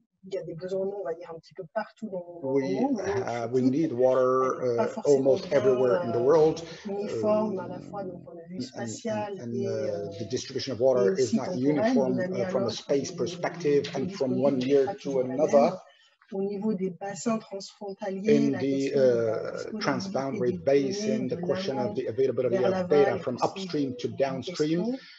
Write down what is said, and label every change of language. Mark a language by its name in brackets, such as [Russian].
[French] Il y a des besoins en eau, on va dire, un petit peu partout dans le monde. [English] We need water almost everywhere in the world. [French] Uniforme à la fois d'un point de vue spatial [English] the distribution of water is not uniform from a space perspective and from one year to another. [French] Au niveau des bassins transfrontaliers, [English] in the transboundary basin, the question of the availability of data from upstream to downstream.